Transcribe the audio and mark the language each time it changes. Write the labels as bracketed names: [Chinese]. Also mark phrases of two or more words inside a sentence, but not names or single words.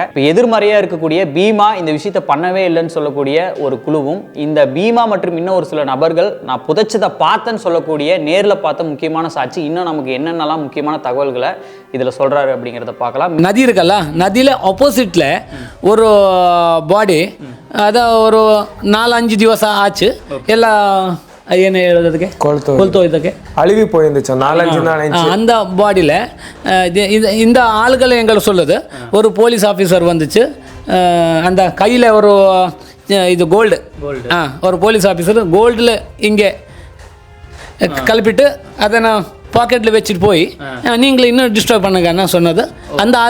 [Tamil] இப்போ எதிர்மறையாக இருக்கக்கூடிய பீமா இந்த விஷயத்தை பண்ணவே இல்லைன்னு சொல்லக்கூடிய ஒரு குழுவும், இந்த பீமா மற்றும் இன்னும் ஒரு சில நபர்கள் நான் புதைச்சதை பார்த்தேன்னு சொல்லக்கூடிய நேரில் பார்த்த முக்கியமான சாட்சி இன்னும் நமக்கு என்னென்னலாம் முக்கியமான தகவல்களை இதில் சொல்கிறாரு அப்படிங்கிறத பார்க்கலாம். நதி இருக்கல்ல, நதியில் ஆப்போசிட்டில் ஒரு பாடி அதான் ஒரு 4-5 ದಿವಸ ஆச்சு. [Kannada] எல்லாம் ಏನು ಹೇಳೋದಕ್ಕೆ ಕೊಳ್ತೋಯ್ದಕ್ಕೆ [Tamil] அழுவி போயிருந்துச்சு 4-5 நாள். அந்த பாடியில் இந்த ஆளுகளை எங்களை சொல்லுது, ஒரு போலீஸ் ஆஃபீஸர் வந்துச்சு. அந்த கையில் ஒரு இது கோல்டு ஒரு போலீஸ் ஆஃபீஸர் கோல்டில் இங்கே கலப்பிட்டு அதை நான் பாக்கெட்டில் வச்சுட்டு போய் நீங்களே இன்னும் டிஸ்டர்ப் பண்ணுங்கன்னு சொன்னது அந்த ஆள்.